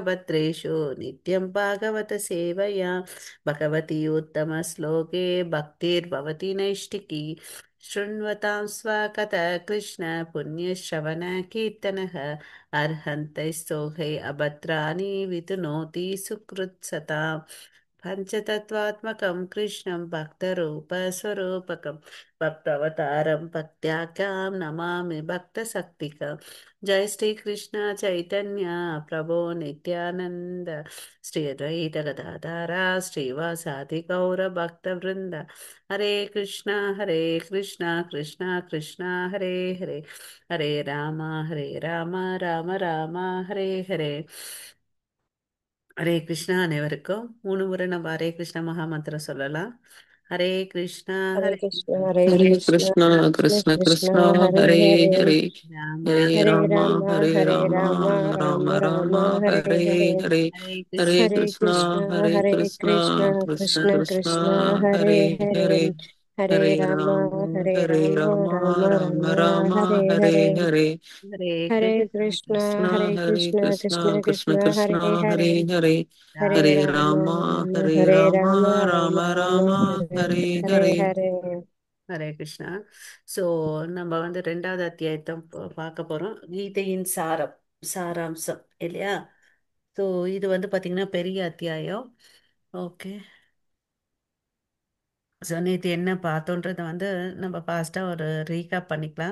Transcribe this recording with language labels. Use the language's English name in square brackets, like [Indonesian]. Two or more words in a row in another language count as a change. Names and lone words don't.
[Sanskrit] भद्रेषु नित्यं भागवत सेवया भगवती उत्तमश्लोके भक्तिर्भवति नैष्टिकी शृण्वतां स्वकथः कृष्ण पुण्यश्रवण कीर्तनः अर्हन्तैस्तोहे अभद्राणि वितुनोति सुकृत्सताम् पञ्चतत्त्वात्मकं कृष्णं भक्तरूपस्वरूपकं भक्तवतारं भक्त्याख्यां नमामि भक्तशक्तिकं. जय श्री कृष्ण चैतन्य प्रभो नित्यानंद श्री अद्वैत गदाधरा श्रीवासादि गौर भक्त वृंद. हरे कृष्णा कृष्णा कृष्णा हरे हरे हरे राम राम राम हरे हरे. [Tamil] ஹரே கிருஷ்ணா. அனைவருக்கும் மூணு முறை நம்ம ஹரே கிருஷ்ண மகா மந்திரம் சொல்லலாம். [Sanskrit] ஹரே கிருஷ்ணா Hare ஹரே Krishna, Hare Hare Krishna, Krishna, Krishna Krishna Krishna, Krishna, Hare Hare Hare, Hare, ராமா. Hare Hare Rama, Rama, Hare Hare Rama, Rama, Rama Rama Rama, Rama, Hare Hare Hare, Hare, ஹரே Hare கிருஷ்ணா. Hare Krishna, Krishna, Hare Hare Krishna, Krishna, Krishna Krishna Krishna, Krishna, Hare Hare Hare, Hare, हरे हरे राम राम हरे हरे राम राम राम राम राम राम हरे हरे हरे हरे हरे हरे कृष्ण कृष्ण कृष्ण हरे हरे कृष्ण कृष्ण कृष्ण कृष्ण कृष्ण कृष्ण हरे हरे हरे हरे हरे हरे राम राम हरे राम राम राम राम राम हरे हरे हरे हरे हरे [Tamil] ஹரே கிருஷ்ணா. ஸோ நம்ம வந்து ரெண்டாவது அத்தியாயத்தை பார்க்க போகிறோம். கீதையின் சாராம்சம் இல்லையா? ஸோ இது வந்து பார்த்திங்கன்னா பெரிய அத்தியாயம். ஓகே. ஸோ நேற்று என்ன பார்த்தோன்றதை வந்து நம்ம ஃபாஸ்ட்டாக ஒரு ரீகேப் பண்ணிக்கலாம்.